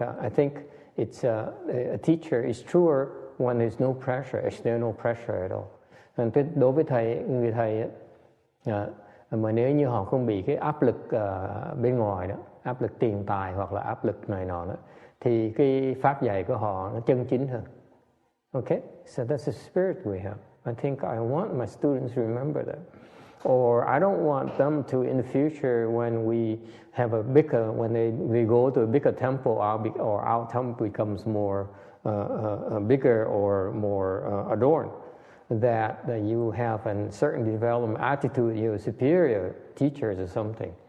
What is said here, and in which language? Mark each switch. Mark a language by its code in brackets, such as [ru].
[en] I think it's a teacher is truer when there's no pressure, external pressure at all. [vi] Đối với người thầy mà nếu như họ không bị cái áp lực bên ngoài đó, áp lực tiền tài hoặc là áp lực này nọ đó, thì cái pháp dạy của họ nó chân chính hơn. [en] Okay, so that's the spirit we have. I think I want my students to remember that. Or I don't want them to, in the future, when we have a bigger, when we go to a bigger temple, our temple becomes more bigger or more adorned, that you have a certain development attitude, you're superior teachers or something.